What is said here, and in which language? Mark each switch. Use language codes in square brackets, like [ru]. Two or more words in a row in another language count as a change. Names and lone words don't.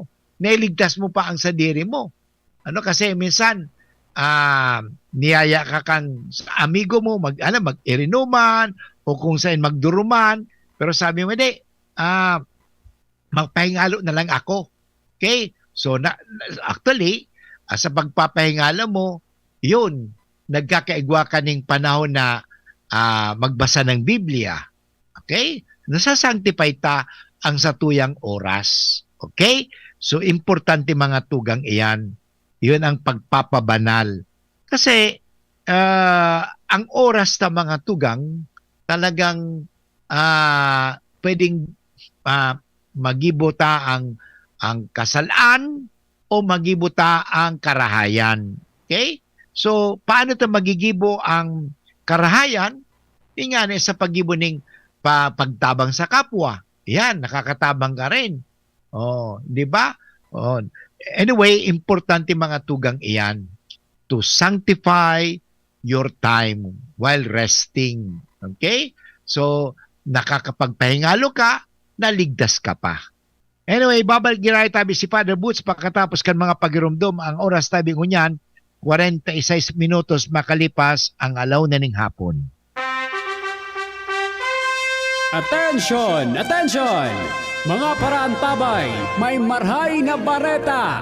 [bik] Nailigtas mo pa ang sadiri mo. Kasi minsan, niyaya ka kang amigo mo, mag-irinuman, o kung saan magduruman, pero sabi mo, magpahingalo na lang ako. Okay? So, actually, sa pagpapahingalo mo, yun, nagkakaigwa ka ng panahon na magbasa ng Biblia. Okay? Nasasanctify ta ang satuyang oras. Okay? So, importante mga tugang iyan. [tl] Yun ang pagpapabanal. [bik] Kasi, ang oras na mga tugang, talagang pwedeng magibuta ang kasalaan o magibuta ang karahayan. Okay? So, paano ito magigibo ang karahayan? [tl] Yung nga sa pagibo ng pagtabang sa kapwa. Yan, nakakatabang ka rin. [bik] Di ba? Anyway, importante mga tugang iyan [en] to sanctify your time while resting. [bik] Okay? So, nakakapagpahingalo ka, naligtas ka pa. Anyway, babalik tabi si Father Boots pagkatapos kan mga pagirumdom ang oras tabi ngunyan, 46 minutos makalipas ang alaw na ning hapon. [en] Attention! Attention! [bik] Mga paraantabay, may marhay na bareta.